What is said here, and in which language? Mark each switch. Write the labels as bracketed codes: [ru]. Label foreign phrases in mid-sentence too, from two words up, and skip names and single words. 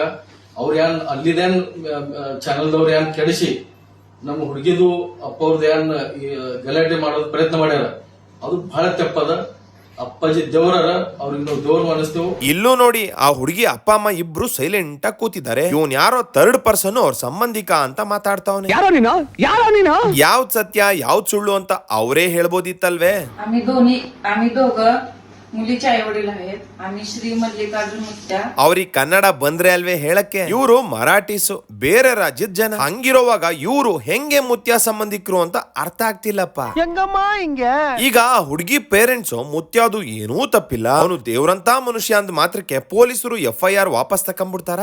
[kn] ಅವ್ರ ಏನ್ ಅಲ್ಲಿದೇನ್ ಚಾನಲ್ದವ್ರ ಏನ್ ಕೆಡಿಸಿ ನಮ್ಮ ಹುಡುಗಿದು ಅಪ್ಪವ್ರದ್ದು ಏನ್ ಗಲಾಟೆ ಮಾಡೋದ್ ಪ್ರಯತ್ನ ಮಾಡ್ಯಾರ, ಅದು ಬಹಳ ತಪ್ಪದ. ಅಪ್ಪಾಜಿ ದೇವರ ಅವ್ರಿಗೆ ನಾವು ದೇವ್ರ ಅನಿಸ್ತೇವೆ. ಇಲ್ಲೂ ನೋಡಿ, ಆ ಹುಡುಗಿ ಅಪ್ಪ ಅಮ್ಮ ಇಬ್ರು ಸೈಲೆಂಟ್ ಆಗಿ ಕೂತಿದ್ದಾರೆ. ಇವನ್ ಯಾರೋ [en] third person [kn] ಅವ್ರ ಸಂಬಂಧಿಕ ಅಂತ ಮಾತಾಡ್ತಾವನೆ. ಯಾವ್ದ್ ಸತ್ಯ ಯಾವ್ದ್ ಸುಳ್ಳು ಅಂತ ಅವರೇ ಹೇಳ್ಬೋದಿತ್ತಲ್ವೇ? [mr] आम्ही दोघं मुलीचे आई वडील आहेत. आम्ही श्री मल्लिकार्जुन मुत्या. [kn] ಅವ್ರಿಗೆ ಕನ್ನಡ ಬಂದ್ರೆ ಅಲ್ವೇ ಹೇಳಕ್ಕೆ? ಇವರು ಮರಾಠಿಸು, ಬೇರೆ ರಾಜ್ಯದ ಜನ. ಹಂಗಿರೋವಾಗ ಇವರು ಹೆಂಗೆ ಮುತ್ಯ ಸಂಬಂಧಿಕರು ಅಂತ ಅರ್ಥ ಆಗ್ತಿಲ್ಲಪ್ಪ. ಈಗ ಆ ಹುಡುಗಿ ಪೇರೆಂಟ್ಸ್ ಮುತ್ಯಾದು ಏನೂ ತಪ್ಪಿಲ್ಲ, ಅವನು ದೇವ್ರಂತ ಮನುಷ್ಯ ಅಂದ ಮಾತ್ರಕ್ಕೆ ಪೊಲೀಸರು FIR ವಾಪಸ್ ತಕೊಂಡ್ಬಿಡ್ತಾರ?